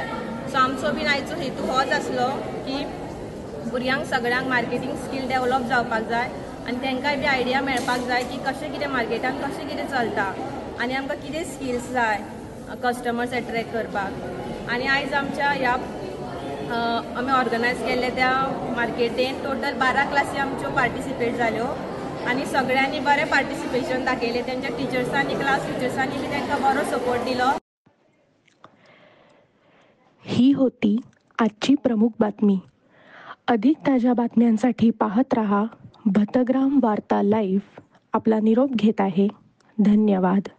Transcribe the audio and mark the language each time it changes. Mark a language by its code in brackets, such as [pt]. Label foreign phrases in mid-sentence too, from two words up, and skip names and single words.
[kok] सो आमचो बीन आयचो हेतू होच आसलो की भुरग्यांक सगळ्यांक [en] marketing skill develop [kok] जावपाक जाय आनी तांकांय बी आयडिया मेळपाक जाय की कशें कितें मार्केटान कशें कितें चलता आनी आमकां कितें स्किल्स जाय [en] customers attract [kok] करपाक। आनी आयज आमच्या ह्या आमी ऑर्गनायज केल्ले त्या मार्केटीन टोटल 12 क्लासी आमच्यो पार्टिसिपेट जाल्यो आनी सगळ्यांनी बरें पार्टिसिपेशन दाखयलें। तेंच्या टिचर्सांनी क्लास टिचर्सांनी बी तांकां बरो सपोर्ट दिलो। [mr] ही होती आजची प्रमुख बातमी। अधिक ताज्या बातम्यांसाठी पाहत रहा भतग्राम वार्ता लाईव्ह। आपला निरोप घेत आहे। धन्यवाद।